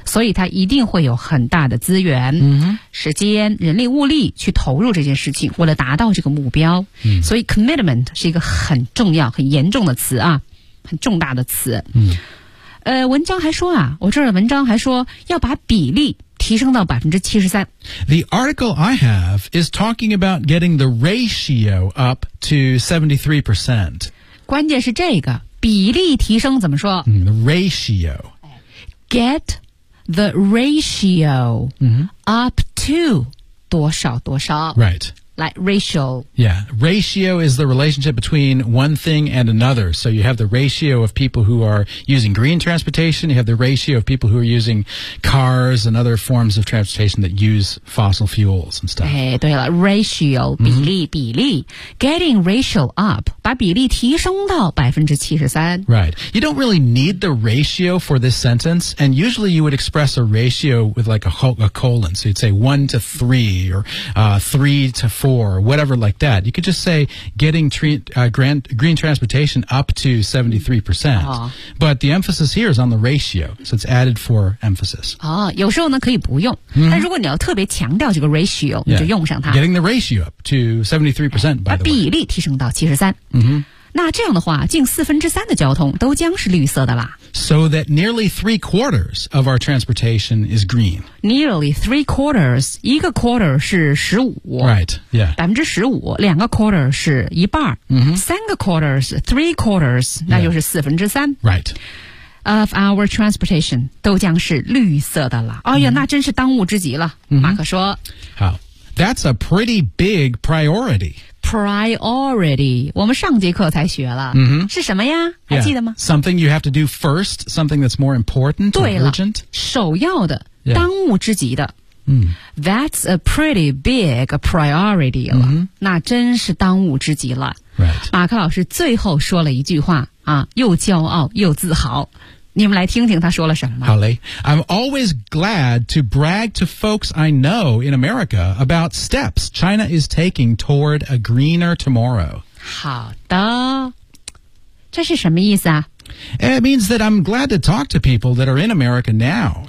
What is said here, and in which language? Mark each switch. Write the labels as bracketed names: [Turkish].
[Chinese] 所以它一定会有很大的资源、时间人力物力去投入这件事情为了达到这个目标。所以 commitment 是一个很重要很严重的词啊。很重大的词、文章还说啊我这儿的文章还说要把比例提升到 73% [English] The article I have is talking about getting the ratio up to 73% [Chinese] 关键是这个比例提升怎么说、 [English] the ratio Get the ratio、up to [Chinese] 多少多少 [English] Right Like ratio. Yeah. Ratio is the relationship between one thing and another. So you have the ratio of people who are using green transportation. You have the ratio of people who are using cars and other forms of transportation that use fossil fuels and stuff. [Chinese] 哎，对了 ,ratio, 比例、比例。 [English] Getting ratio up, [Chinese] 把比例提升到 73%. [English] Right. You don't really need the ratio for this sentence. And usually you would express a ratio with like a colon. So you'd say 1:3 or 3:4, whatever like that. You could just say getting green transportation up to 73%. But the emphasis here is on the ratio, so it's added for emphasis. [Chinese] 哦，有时候呢可以不用，但如果你要特别强调这个 ratio, 你就用上它。 [English] Getting the ratio up to 73%, by the way. [Chinese] 把比例提升到73%。那这样的话，近四分之三的交通都将是绿色的啦。 [English] So that nearly 3/4 of our transportation is green. Nearly 3/4, [Chinese] 一个 quarter 是15%. [English] Right, yeah. [Chinese] 15%, 两个 quarter 是一半儿。三个 quarter 是 3/4, 那就是四分之三。 [English] Right. Of our transportation [Chinese] 都将是绿色的了。哎呀，那真是当务之急了。马克说。 [English] 好。That's a pretty big priority. [Chinese] Priority. 我们上节课才学了。是什么呀？还记得吗？ [English] Something you have to do first. Something that's more important or urgent. [Chinese] 首要的，当务之急的。 [English] That's a pretty big priority. [Chinese] 那真是当务之急了。 [English] Right. [Chinese] 马克老师最后说了一句话，又骄傲又自豪。你们来听听他说了什么。好嘞。 [English] I'm always glad to brag to folks I know in America about steps China is taking toward a greener tomorrow. [Chinese] 好的。这是什么意思啊？ [English] It means that I'm glad to talk to people that are in America now.